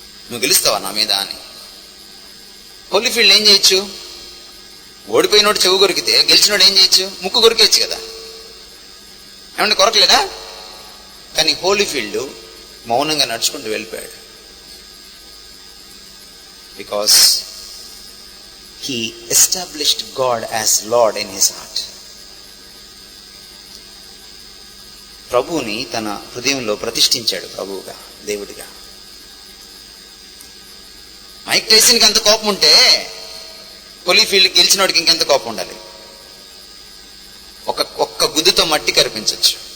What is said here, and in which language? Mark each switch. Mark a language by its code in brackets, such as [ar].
[te] నువ్వు గెలుస్తావా నా మీద అని. హోలీఫీల్డ్ ఏం చేయొచ్చు? ఓడిపోయినోడు చెవు కొరికితే గెలిచినోడు ఏం చేయొచ్చు? ముక్కు కొరికేయచ్చు కదా. ఏమంటే కొరకలేదా? కానీ హోలీఫీల్డ్ మౌనంగా నడుచుకుంటూ వెళ్ళిపోయాడు. [en] Because he established God as Lord in his heart. [te] ప్రభువుని తన హృదయంలో ప్రతిష్ఠించాడు ప్రభువుగా, దేవుడిగా. మైక్ టైసన్కి అంత కోపం ఉంటే హోలీఫీల్డ్ గెలిచినోడికి ఇంకెంత కోపం ఉండాలి? ఒక్క గుద్దుతో మట్టి కరిపించవచ్చు.